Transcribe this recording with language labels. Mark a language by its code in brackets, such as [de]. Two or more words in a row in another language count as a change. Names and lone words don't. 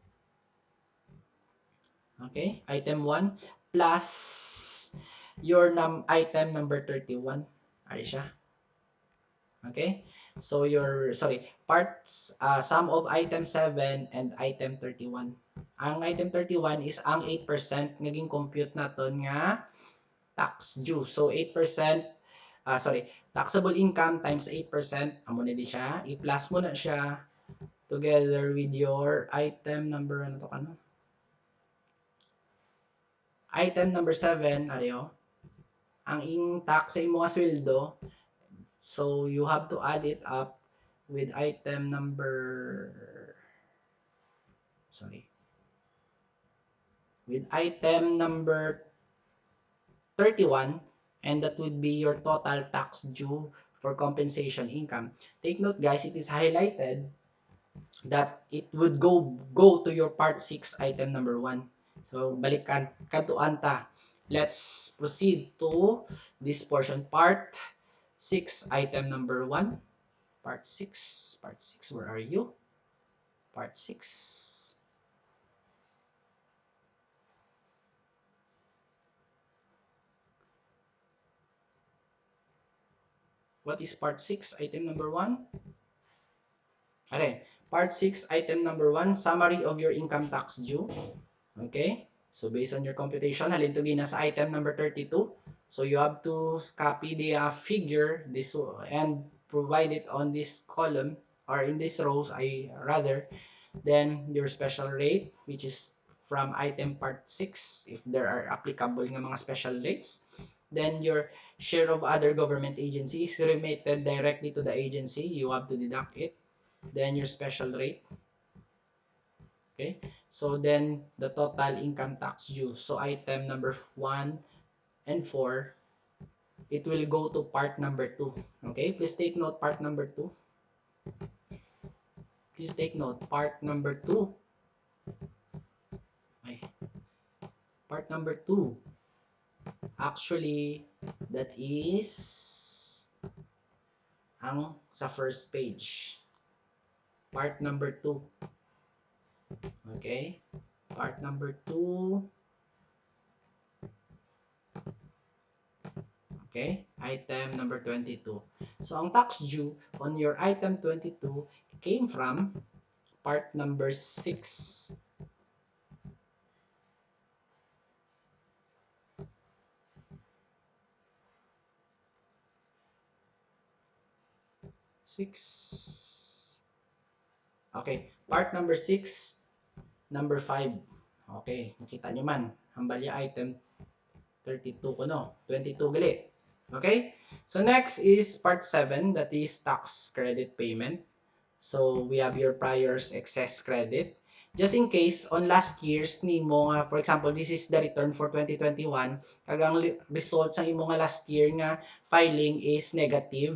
[en] Okay? Item 1 plus your item number 31. [hil] Ari siya. Okay? [en] So your, sorry, parts, sum of item 7 and item 31. [hil] Ang item 31 is ang 8% naging compute naton nga [en] tax due. So 8%, sorry, taxable income times 8%, [hil] amo na di siya. I-plus mo na siya [en] together with your item number, [hil] ano to kano? [en] Item number 7, ariyo, [hil] ang tax sa imo nga sweldo. [en] So you have to add it up with item number, sorry, with item number 31, and that would be your total tax due for compensation income. Take note guys, it is highlighted that it would go to your part 6 item number 1. [hil] So balikan kadtuan ta. [en] Let's proceed to this portion, part 6 item number 1. Part 6, where are you? Part 6. What is part 6 item number 1? Okay, part 6 item number 1, summary of your income tax due. Okay, so based on your computation, [hil] halin to gina sa [en] item number 32. So you have to copy the figure this and provide it on this column or in this row, I rather. Then your special rate, which is from item part 6, if there are applicable [hil] nga mga [en] special rates. Then your share of other government agencies remitted directly to the agency, you have to deduct it. Then your special rate. Okay, so then the total income tax due. So item number 1 and 4, it will go to part number 2. Okay, please take note part number 2. Please take note part number 2. Ay, part number 2. Actually, that is [hil] ang sa [en] first page. Part number 2. Okay? Part number 2. Okay? Item number 22. So, ang tax due on your item 22 came from part number 6. 6. Okay. Part number 6, number 5. [hil] Okay. Nakita nyo man. Hambalya item 32 ko no. 22 gali. [en] Okay? So next is part 7, that is tax credit payment. So we have your prior's excess credit. Just in case on last year's [hil] nimo nga, [en] for example, this is the return for 2021, [hil] kagang result sa imo nga [en] last year [hil] nga filing is negative.